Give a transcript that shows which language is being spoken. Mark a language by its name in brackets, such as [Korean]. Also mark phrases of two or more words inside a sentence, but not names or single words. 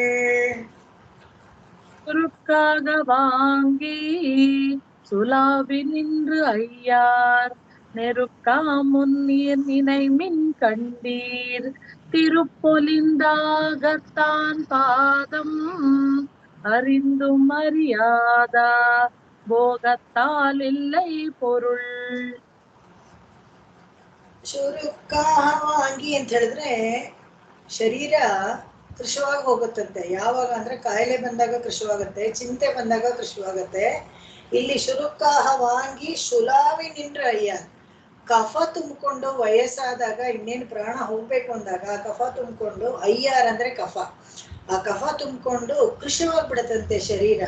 [Tamil] சுருக்காக வாங்கி சுலாவி நின்று ஐயார் நெருக்கா முன்னீர் நினைமின் கண்டீர் திருப்பொலிந்தாகத்தான் பாதம் அறிந்தும் அறியாதா போகத்தால் இல்லை பொருள். சுருக்காக வாங்கி [Kannada] ಅಂತ ಹೇಳಿದ್ರೆ ಶರೀರ ಕೃಶವಾಗಿ ಹೋಗುತ್ತಂತೆ. ಯಾವಾಗ ಅಂದ್ರೆ ಕಾಯಿಲೆ ಬಂದಾಗ ಕೃಶವಾಗುತ್ತೆ, ಚಿಂತೆ ಬಂದಾಗ ಕೃಶವಾಗುತ್ತೆ. ಇಲ್ಲಿ [Tamil] சுருக்காக வாங்கி சுலாவி நின்ற ஐய, [Kannada] ಕಫ ತುಂಬಿಕೊಂಡು ವಯಸ್ಸಾದಾಗ ಇನ್ನೇನು ಪ್ರಾಣ ಹೋಗ್ಬೇಕು ಅಂದಾಗ ಕಫ ತುಂಬಿಕೊಂಡು ಅಯ್ಯಾರ್ ಅಂದ್ರೆ ಕಫ, ಆ ಕಫ ತುಂಬಿಕೊಂಡು ಕೃಶವಾಗ್ಬಿಡತ್ತಂತೆ ಶರೀರ.